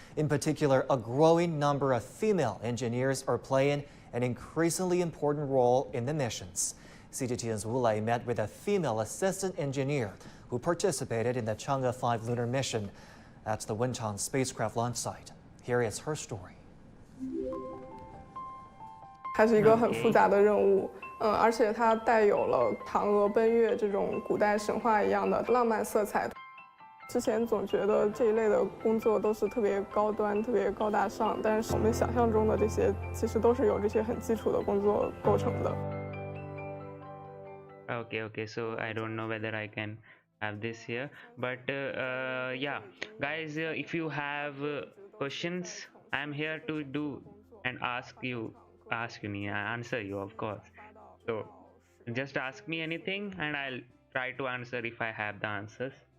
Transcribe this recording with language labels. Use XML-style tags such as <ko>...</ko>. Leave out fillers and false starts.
<en>In particular, a growing number of female engineers are playing an increasingly important role in the missions. CGTN's Wu Lei met with a female assistant engineer who participated in the Chang'e 5 lunar mission at the Wenchang spacecraft launch site. Here is her story.</en> <zh>它是一个很复杂的任务，而且它带有了嫦娥奔月这种古代神话一样的浪漫色彩。之前总觉得这一类的工作都是特别高端、特别高大上，但是我们想象中的这些其实都是由这些很基础的工作构成的。</zh> <en>Okay, so I don't know whether I can have this here, but yeah, guys, if you have questions, I'm here to do and answer you, of course. So just ask me anything and I'll try to answer if I have the answers.</en>